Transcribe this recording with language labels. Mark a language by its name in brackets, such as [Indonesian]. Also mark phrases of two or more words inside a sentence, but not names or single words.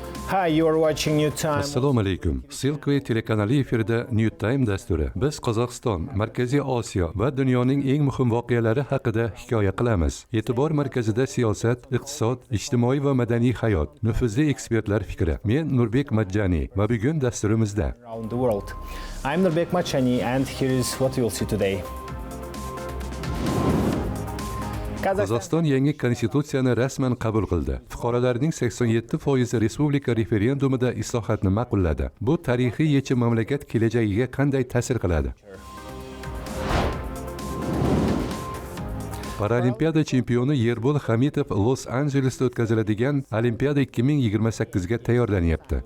[English] Hi, you are watching New Time. [Uzbek] Assalomu alaykum. Silkway telekanali efirida New Time dasturi. Biz Qozog'iston, Markaziy Osiyo va dunyoning eng muhim voqealari haqida hikoya qilamiz. E'tibor markazida siyosat, iqtisod, ijtimoiy va madaniy hayot, nufuzli ekspertlar fikri. Men Nurbek Majjani va bugun dasturimizda [English] Around the world. I'm Nurbek Machani and here is what you'll see today. [Uzbek] Qozog'iston yangi konstitutsiyani rasman qabul qildi. Fuqarolarning 87% respublika referendumida islohotni ma'qulladi. Bu tarixiy yechim mamlakat kelajagiga qanday ta'sir qiladi? Paralimpiada chempioni Yerbol Hamidov Los Anjelesda o'tkaziladigan Olimpiada 2028 ga tayyorlanyapti.